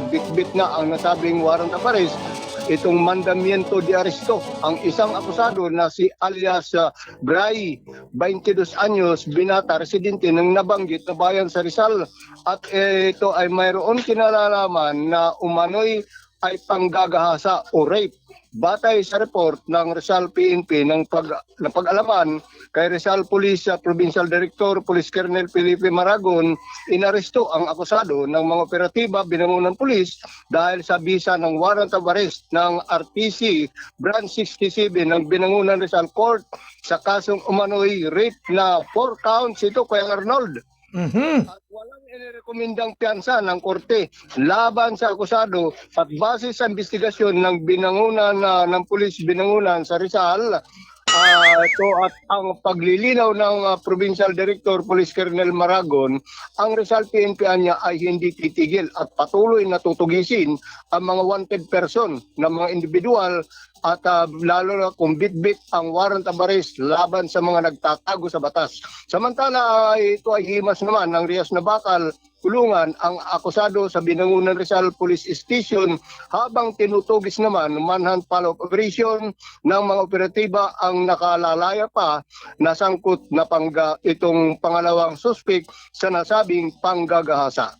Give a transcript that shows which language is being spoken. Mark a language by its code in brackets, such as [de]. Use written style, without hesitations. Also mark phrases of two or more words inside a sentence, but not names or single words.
[tl] Bitbit na ang nasabing [en] warrant of arrest. [tl] Itong [es] mandamiento de aresto [tl] ang isang akusado na si alias Bray, 22 anyos, binata, residente ng nabanggit na bayan sa Rizal. At ito ay mayroon kinalalaman na umano'y ay panggagahasa o rape. Batay sa report ng Rizal PNP ng pag-alaman kay Rizal Police Provincial Director Police Colonel Felipe Maragon, inaresto ang akusado ng mga operatiba Binangonan Police dahil sa bisa ng [en] warrant of arrest [tl] ng RTC Branch 67 ng Binangonan Rizal Court sa kasong umano'y rape na 4 counts. Ito kay Arnold. At walang inirekomendang piyansa ng korte laban sa akusado at base sa investigasyon ng Binangonan ng Pulis Binangonan sa Rizal, ito at ang paglilinaw ng Provincial Director Police Colonel Maragon, ang Rizal PNP niya ay hindi titigil at patuloy na tutugisin ang mga [en] wanted person [tl] na mga individual at lalo na kung bitbit ang [en] warrant of arrest [tl] laban sa mga nagtatago sa batas. Samantala ito ay himas naman ng Rias na Bakal kulungan ang akusado sa Binangonan Rizal Police Station habang tinutugis naman [en] manhunt follow-up operation [tl] ng mga operatiba ang nakalalaya pa na sangkot na itong pangalawang suspect sa nasabing panggagahasa.